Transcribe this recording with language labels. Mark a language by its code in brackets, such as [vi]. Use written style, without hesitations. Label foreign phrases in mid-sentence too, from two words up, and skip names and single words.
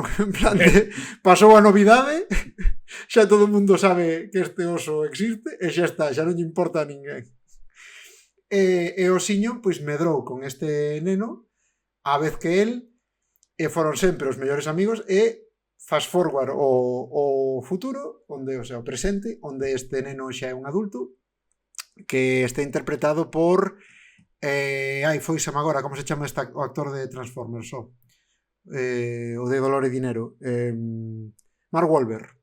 [gl] En plan de, pasou a novidade, xa todo o mundo sabe que este oso existe, e xa está, xa non lle importa a ninguén. E o osiño, pois, medrou con este neno, a vez que el, e foron sempre os mellores amigos, e [en] fast forward [gl] o futuro, onde, o sea, o presente, onde este neno xa é un adulto, que está interpretado por foisame agora, como se chama o actor de Transformers, o de Dolor e Dinero, Mark Wahlberg.